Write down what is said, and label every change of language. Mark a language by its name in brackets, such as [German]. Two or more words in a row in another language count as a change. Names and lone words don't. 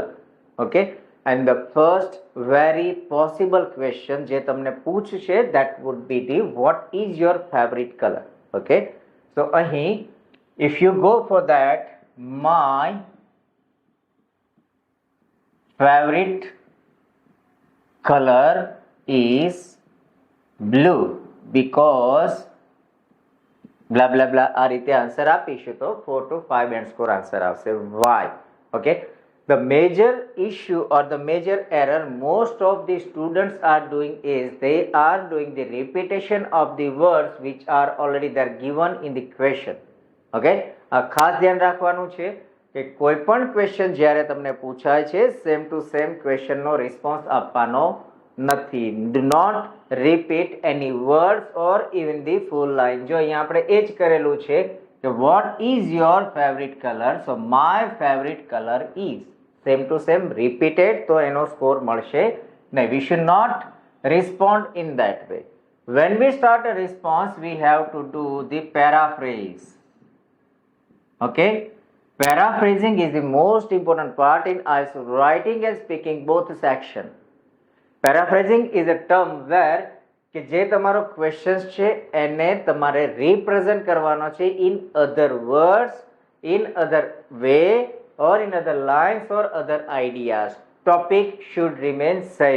[English] okay, and the first very possible question [Gujarati] જે તમને પૂછશે [English] that would be the what is your favorite color. ઓકે, [Gujarati] તો અહીં [English] if you go for that my favorite color is blue because blah blah blah [Gujarati] આ રીતે આન્સર આપીશું તો [English] 4 to 5 band score answer [Gujarati] આવશે. [English] why? Okay, the major issue or the major error most of the students are doing is they are doing the repetition of the words which are already there given in the question. [Gujarati] Okay, ખાસ ધ્યાન રાખવાનું છે કે કોઈ પણ ક્વેશ્ચન જ્યારે તમને પૂછાય છે [English] same to same [Gujarati] ક્વેશ્ચનનો રિસ્પોન્સ આપવાનો નથી. [English] Do not repeat any words or even the full line. [Gujarati] જો અહીંયા આપણે એ જ કરેલું છે કે [English] what is your favorite color, so my favorite color is same to same repeated [Gujarati] તો એનો સ્કોર મળશે નહીં. [English] We should not respond in that way. When we start a response we have to do the paraphrase. Okay, paraphrasing is the most important part in IELTS writing and speaking both section. paraphrasing is a term where [Gujarati] કે જે તમારો ક્વેશ્ચન છે એને તમારે રિપ્રેઝન્ટ કરવાનો છે [English] in other words, in other way or in other lines or other ideas. topic should remain same.